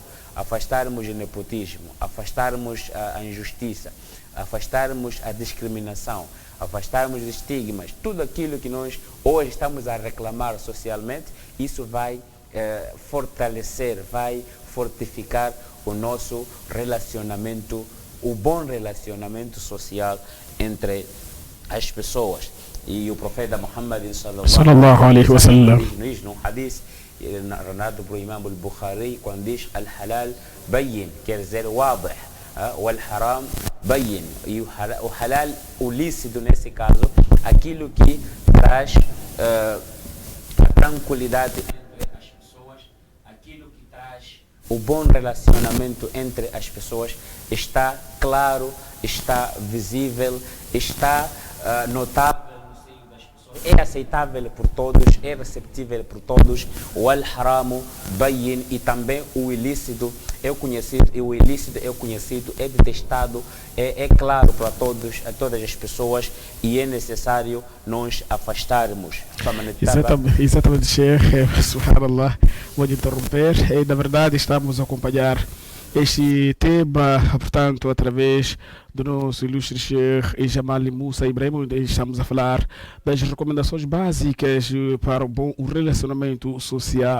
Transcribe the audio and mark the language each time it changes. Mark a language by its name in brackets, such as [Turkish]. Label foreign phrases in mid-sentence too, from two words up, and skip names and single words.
[Portuguese] afastarmos o nepotismo, afastarmos a injustiça, afastarmos a discriminação, afastarmos os estigmas, tudo aquilo que nós hoje estamos a reclamar socialmente, isso vai fortalecer, vai fortificar o nosso relacionamento, o bom relacionamento social entre as pessoas. E o profeta Muhammad [Arabic] صلى الله عليه وسلم [Portuguese] diz no hadith narrado por Imam al-Bukhari, quando diz [Arabic] الحلال بين, [Portuguese] quer dizer wadih, o [Arabic] الحرام بين. [Portuguese] E o halal, o lícito nesse caso, aquilo que traz a tranquilidade entre as pessoas, aquilo que traz o bom relacionamento entre as pessoas, está claro, está visível, está notável, é aceitável por todos, é receptível por todos. [Arabic] O الحرامُ بيّن, [Portuguese] e também o ilícito é conhecido, e o ilícito é conhecido, é detestado, é claro para todos, a todas as pessoas, e é necessário nós afastarmos. Exatamente, Sheikh, subhanallah, vou interromper, e na verdade estamos a acompanhar este tema, portanto, através do nosso ilustre Sheikh Jamal Moussa Ibrahim, onde estamos a falar das recomendações básicas para um bom relacionamento social.